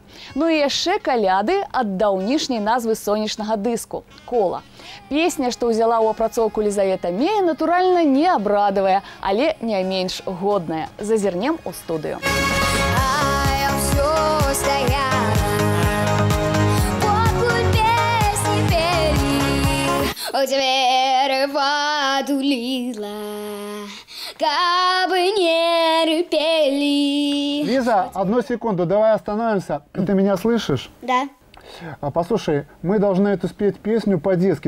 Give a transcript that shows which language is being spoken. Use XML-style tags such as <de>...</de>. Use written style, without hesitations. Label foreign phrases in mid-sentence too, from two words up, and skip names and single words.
<be>Ну і яшчэ каляды ад даўнішняй назвы сонечнага дыску – кола. Песня, што ўзяла ў апрацоўку Лізавета Мея, натуральна не абрадавая, але не менш годная. Зазірнем у студыю.</be> <ru>У дверь воду лила, кабы не рыпели. Лиза, одну секунду, давай остановимся. Ты меня слышишь? Да. Послушай, мы должны эту спеть песню по-детски.</ru>